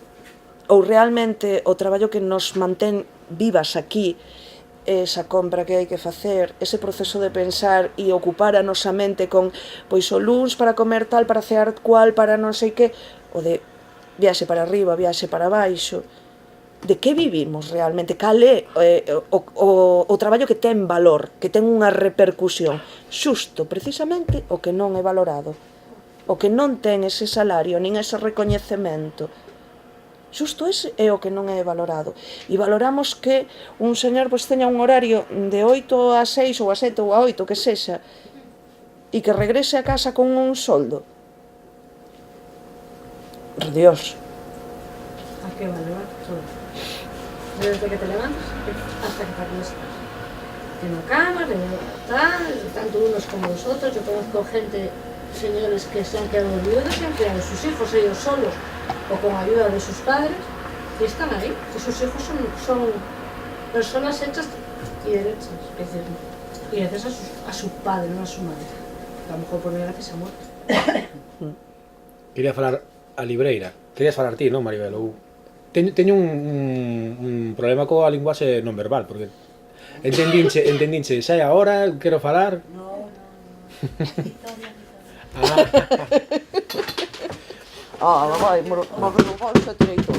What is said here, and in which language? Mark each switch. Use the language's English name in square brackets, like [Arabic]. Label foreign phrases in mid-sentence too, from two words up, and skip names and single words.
[Galician] ou realmente o traballo que nos mantén vivas aquí, esa compra que hai que facer, ese proceso de pensar e ocupar a nosa mente con pois o luns para comer tal, para cear cual, para non sei que, o de viaxe para arriba, viaxe para baixo, de que vivimos realmente, cal é o traballo que ten valor, que ten unha repercusión, xusto, precisamente, o que non é valorado, o que non ten ese salario, nin ese recoñecemento. Xusto ese é o que non é valorado. E valoramos que un señor pois, teña un horario de 8 a 6 ou a 7 ou a 8, que sexa, e que regrese a casa con un soldo. [Spanish] Por Dios. Hay que valorar todo. Desde que te levantas hasta que te acuestas. En la cama, tal, tanto unos como los otros. Yo conozco gente, señores que se han quedado viudos y han criado a sus hijos ellos solos o con ayuda de sus padres y están ahí. Y sus hijos son personas hechas y derechas. Es decir, y gracias a su padre, no a su madre. A lo mejor por desgracia se ha muerto. [Galician] Quería falar a libreira. Querías falar ti, non, Maribel? Teño un problema coa linguaxe non verbal, porque entendinche, xa é a hora, quero falar. No. Vai, mover o bolso e tirei todo.